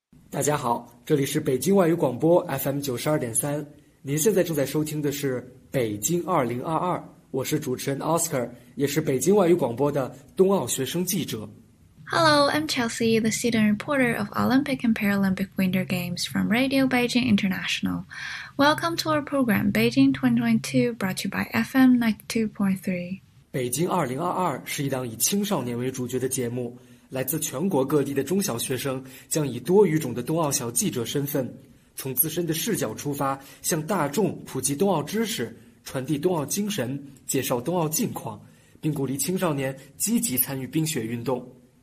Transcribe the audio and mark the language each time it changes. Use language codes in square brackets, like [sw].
[zh] 大家好，这里是北京外语广播 FM92.3，您现在正在收听的是北京2022，我是主持人 Oscar， 也是北京外语广播的冬奥学生记者。 [en] Hello, I'm Chelsea, the student reporter of Olympic and Paralympic Winter Games from Radio Beijing International. Welcome to our program, Beijing 2022, brought to you by FM 92.3. [zh] 北京2022是一档以青少年为主角的节目，来自全国各地的中小学生将以多语种的冬奥小记者身份，从自身的视角出发，向大众普及冬奥知识，传递冬奥精神，介绍冬奥近况，并鼓励青少年积极参与冰雪运动。